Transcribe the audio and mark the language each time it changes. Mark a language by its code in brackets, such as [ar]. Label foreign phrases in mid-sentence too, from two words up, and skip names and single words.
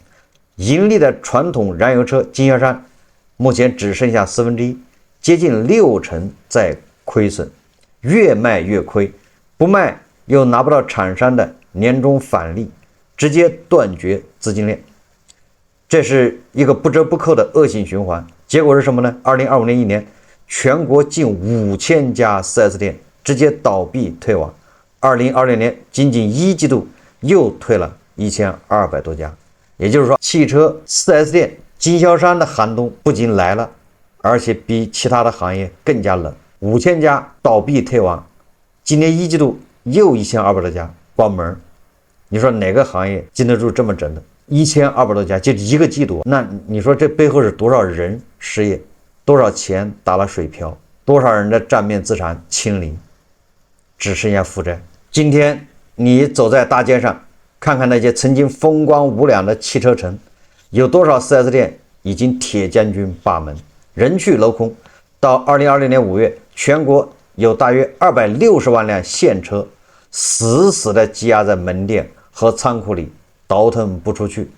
[zh] 盈利的傳統燃油車經銷商目前只剩下1/4，接近60%在虧損，越賣越虧，不賣又拿不到厂商的年終返利，直接斷絕資金鏈。這是一個不折不扣的惡性循環。結果是什麼呢？2025年1年，全國近5000家 4S 店直接倒閉退网。2020年僅僅一季度又退了1200多家。也就是說，汽车 4S 店經銷商的寒冬不仅來了，而且比其他的行業更加冷。5000家倒閉退网，今年一季度又1200多家关門。你說哪個行業經得住這麼整的？1200多家就一個季度，那你說这背後是多少人失業，多少錢打了水漂，多少人的賬面資產清零，只剩下負債。今天你走在大街上，看看那些曾經風光無兩的汽車城，有多少 4S 店已經鐵將軍罷門，人去樓空。到2020年5月，全國有大約260萬輛現車死死地積壓在門店和倉庫裡，倒騰不出去。